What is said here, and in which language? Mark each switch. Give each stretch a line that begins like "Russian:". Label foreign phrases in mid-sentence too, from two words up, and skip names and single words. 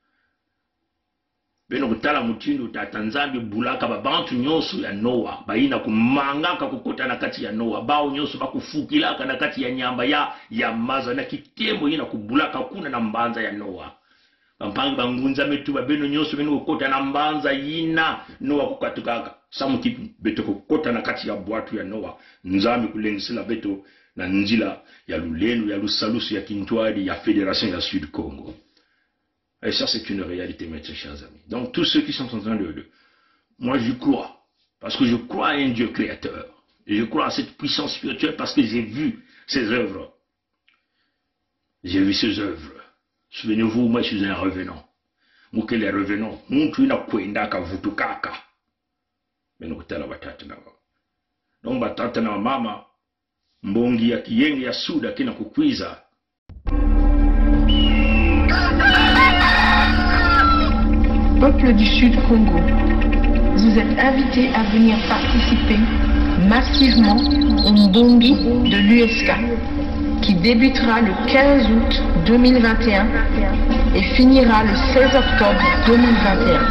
Kituba (Democratic Republic of Congo): kutala mutindo tata nzambi bulaka babantu nyonso ya Noa bayina kumangaka kukota na kati ya Noa bao nyonso bakufukilaka na kati ya nyamba ya maza na kitembo ina kubulaka kuna na mbanza ya Noa bampangi bangunza metuba beno nyonso beno kukota na mbanza ina Noa kukatukaka samuti beto kukota na kati ya bwatu ya Noa nzambi kulengisila beto na njila ya lulenu ya lusalusu ya kintwadi ya Fédération ya Sud Congo.
French: Et ça, c'est une réalité, mes très chers amis. Donc, tous ceux qui sont en train de... Moi, je crois. Parce que je crois à un Dieu créateur. Et je crois à cette puissance spirituelle parce que j'ai vu ses œuvres. J'ai vu ses œuvres. Souvenez-vous, moi, je suis un revenant. Moi, quel est revenant?
Kituba (Democratic Republic of Congo): Muntu ina kwendaka vutukaka. Beno kutala batata na mama. Donc, batata na mama, mbongi ya kiyenge ya Suda kina kukwiza.
French: Peuple du Sud Congo, vous êtes invités à venir participer massivement au Mbongi de l'USK qui débutera le 15 août 2021 et finira le 16 octobre 2021.